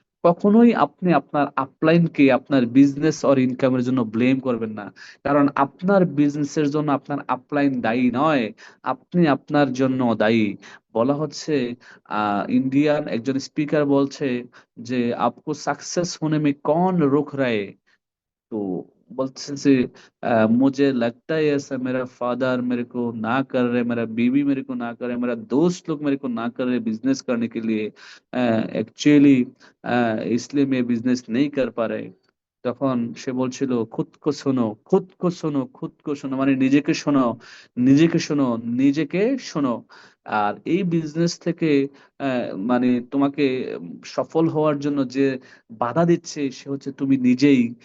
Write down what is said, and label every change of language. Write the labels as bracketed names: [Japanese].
[Bangla] কখনোই আপনি আপনার আপলাইনকে আপনার বিজনেস অর ইনকামের জন্য ব্লেম করবেন না। কারণ আপনার বিজনেসের জন্য আপনার আপলাইন দায়ী নয়, আপনি আপনার জন্য দায়ী। বলা হচ্ছে ইন্ডিয়ান একজন স্পিকার বলছে যে [Hindi] আপকো সাকসেস होने में कौन रोक रहा है। तो बोलते से मुझे लगता है ऐसा, मेरा फादर मेरे को ना कर रहे, मेरा बीवी मेरे को ना कर रहे, मेरा दोस्त लोग मेरे को ना कर रहे बिजनेस करने के लिए, एक्चुअली इसलिए मैं बिजनेस नहीं कर पा रहे। [Bangla] তখন সে বলছিল, [Hindi] খুদ কো শোনো, খুদ কো শোনো, [Bangla] খুদ কো শোনো, মানে নিজেকে শোনো, নিজেকে শোনো, নিজেকে শোনো। আর এই বিজনেস থেকে মানে তোমাকে সফল হওয়ার জন্য যে বাধা দিচ্ছে সে হচ্ছে তুমি নিজেই।